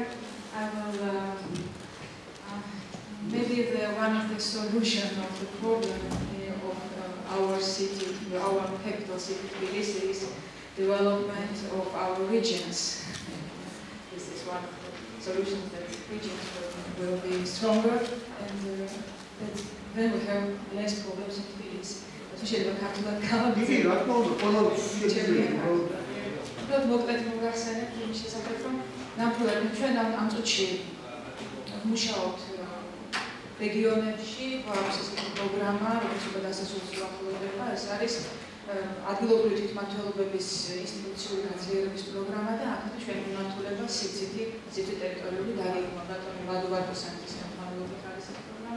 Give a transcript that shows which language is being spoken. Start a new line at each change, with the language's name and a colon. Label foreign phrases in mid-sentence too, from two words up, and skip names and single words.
English: I will, maybe one of the solutions of the problem of our city, our capital city, Tbilisi, is development of our regions. This is one of the solutions that regions will be stronger and then we have less problems in Tbilisi. Especially when we have to learn
Georgian: მოკლედ მოგახსენებთ იმ შესახებ, რომ ნამდვილად ჩვენ ამ წუთში მუშაობთ რეგიონებში, გვაქვს ესეთი პროგრამა, რომელიც უკვე დასასრულს უახლოვდება, ეს არის ადგილობრივი თვითმმართველობების ინსტიტუციური გაძლიერების პროგრამა და აქ ჩვენ მიმართულება სიცივი ტერიტორიული დაგეგმვა, ბატონი ვადოვარდოსანის ხელმძღვანელობით არის ეს პროგრამა.